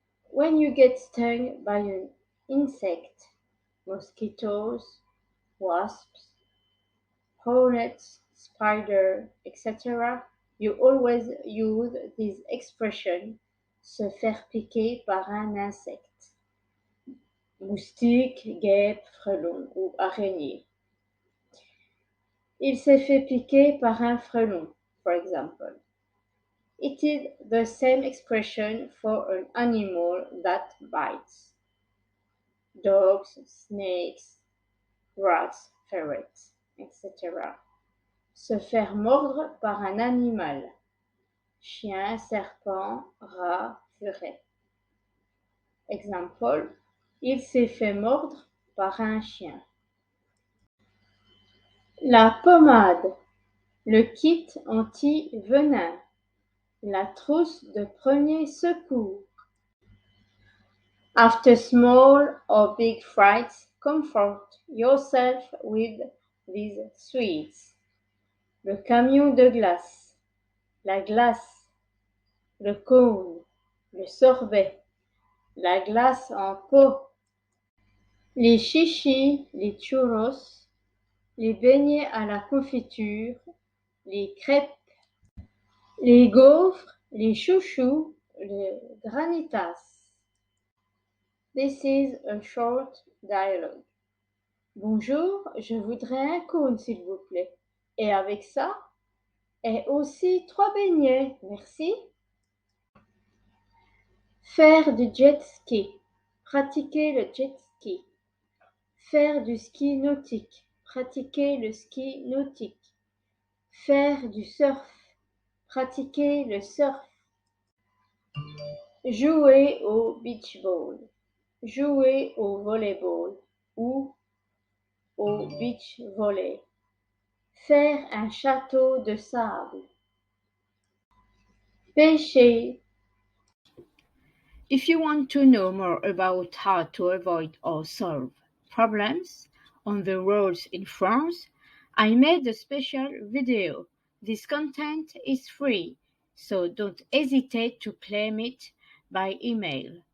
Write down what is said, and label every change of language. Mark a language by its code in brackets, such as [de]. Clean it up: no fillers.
[en] When you get stung by an insect, mosquitoes, wasps, hornets, spider, etc., you always use this expression, [fr] se faire piquer par un insecte. Moustique, guêpe, frelon ou araignée. Il s'est fait piquer par un frelon, [en] for example. It is the same expression for an animal that bites. Dogs, snakes, rats, ferrets, etc. [fr] Se faire mordre par un animal. Chien, serpent, rat, furet. Exemple, il s'est fait mordre par un chien. La pommade, le kit anti-venin, la trousse de premier secours. [en] After small or big frights, comfort yourself with these sweets. [fr] le camion de glace, la glace, le cône, le sorbet, la glace en pot, les chichis, les churros, les beignets à la confiture, les crêpes, les gaufres, les chouchous, les granitas. [en] This is a short dialogue. [fr] Bonjour, je voudrais un cône s'il vous plaît. Et avec ça, et aussi 3 beignets, merci. Faire du jet ski. Pratiquer le jet ski. Faire du ski nautique. Pratiquer le ski nautique. Faire du surf. Pratiquer le surf. Jouer au beach ball. Jouer au volleyball ou au beach volley. Faire un château de sable. Pêcher. [en] If you want to know more about how to avoid or solve problems on the roads in France, I made a special video. This content is free, so don't hesitate to claim it by email.